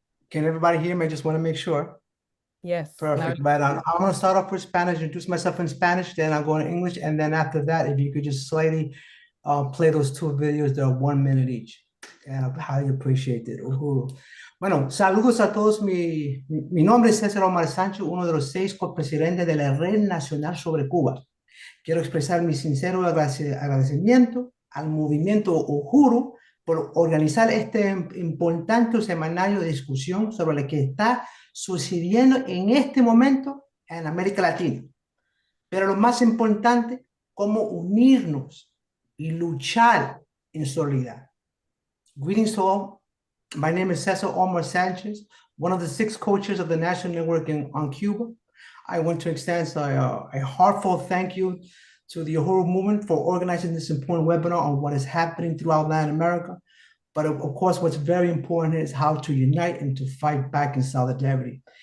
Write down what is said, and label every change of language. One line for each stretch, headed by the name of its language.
English: Can everybody hear me? I just want to make sure. Yes. Perfect. But I'm going to start off with Spanish, introduce myself in Spanish, then I'll go in English. And then after that, if you could just slightly play those 2 videos, they're 1 minute each. And I highly appreciate it.
Spanish: Bueno, saludos a todos. Mi nombre es César Omar Sánchez, uno de los 6 copresidentes de la Red Nacional sobre Cuba. Quiero expresar mi sincero agradecimiento al movimiento Uhuru por organizar este importante semanario de discusión sobre lo que está sucediendo en este momento en América Latina. Pero lo más importante, cómo unirnos y luchar en solidaridad.
English: Greetings to all. My name is Cesar Omar Sanchez, one of the 6 co-chairs of the National Network on Cuba. I want to extend a heartfelt thank you to the Uhuru movement for organizing this important webinar on what is happening throughout Latin America. But of course, what's very important is how to unite and to fight back in solidarity.